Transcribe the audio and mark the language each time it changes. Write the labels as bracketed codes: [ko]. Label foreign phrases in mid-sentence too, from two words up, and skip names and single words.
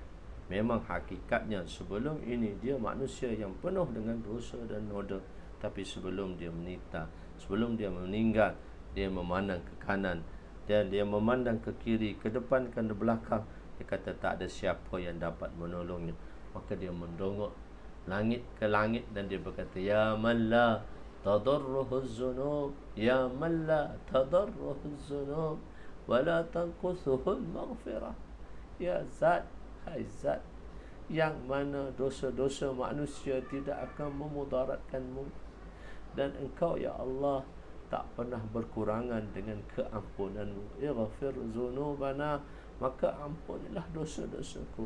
[ms] Memang hakikatnya sebelum ini dia manusia yang penuh dengan dosa dan noda. Tapi sebelum dia menita, sebelum dia meninggal, dia memandang ke kanan, dan dia memandang ke kiri, ke depan, ke belakang. Dia kata tak ada siapa yang dapat menolongnya. Maka dia mendongak langit ke langit, dan dia berkata, [ar] يا من لا تضره الذنوب يا من لا تضره الذنوب ولا تنقصه المغفرة. [ms] Ya Zat, hai Zat yang mana dosa-dosa manusia tidak akan memudaratkanmu, dan Engkau ya Allah tak pernah berkurangan dengan keampunanmu. [ar] اغفر ذنوبنا, [ms] maka ampunilah dosa-dosaku.